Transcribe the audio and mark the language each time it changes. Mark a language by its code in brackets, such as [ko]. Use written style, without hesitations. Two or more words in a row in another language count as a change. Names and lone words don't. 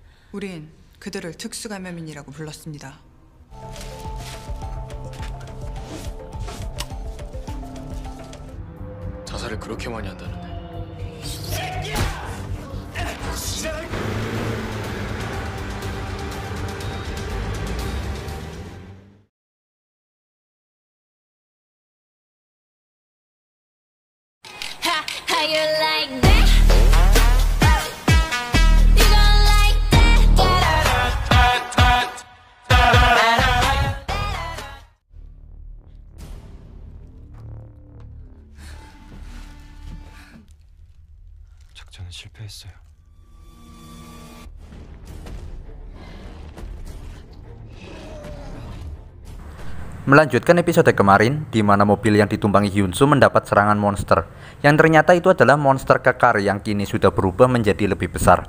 [ko] 우린 그들을 특수감염인이라고 불렀습니다. 자살을 그렇게 많이 한다는데. [en] How you like that? You gon' like that? [ko] 작전은 실패했어요. [id] Melanjutkan episode kemarin, di mana mobil yang ditumpangi Hyunsu mendapat serangan monster, yang ternyata itu adalah monster kekar yang kini sudah berubah menjadi lebih besar.